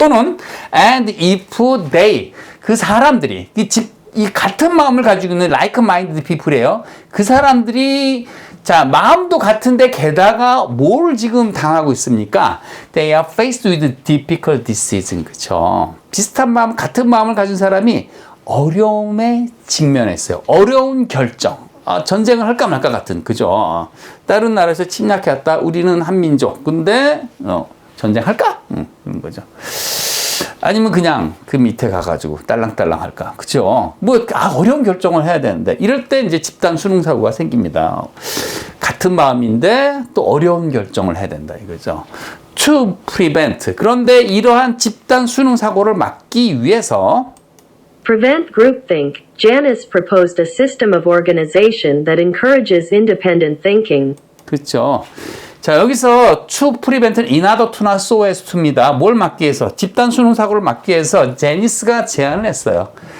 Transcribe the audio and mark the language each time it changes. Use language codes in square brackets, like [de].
[ko] 또는 [en] and if they [ko] 그 사람들이 이 같은 마음을 가지고 있는 like-minded people이에요. 그 사람들이 자, 마음도 같은데 게다가 뭘 지금 당하고 있습니까? [en] They are faced with difficult decision. [ko] 그쵸? 비슷한 마음, 같은 마음을 가진 사람이 어려움에 직면했어요. 어려운 결정. 전쟁을 할까 말까 같은, 그죠? 다른 나라에서 침략해왔다. 우리는 한민족. 근데, 전쟁할까? 그런 거죠. 아니면 그냥 그 밑에 가가지고 딸랑딸랑 할까? 그죠? 어려운 결정을 해야 되는데. 이럴 때 이제 집단 수능사고가 생깁니다. 같은 마음인데 또 어려운 결정을 해야 된다. 이거죠. [en] To prevent. [ko] 그런데 이러한 집단 수능사고를 막기 위해서 [en] Prevent groupthink, Janice proposed a system of organization that encourages independent thinking. [ko] 그렇죠. 자, 여기서 to prevent는 in order to나 so as to입니다. 뭘 막기 위해서? 집단 수능 사고를 막기 위해서 제니스가 제안을 했어요.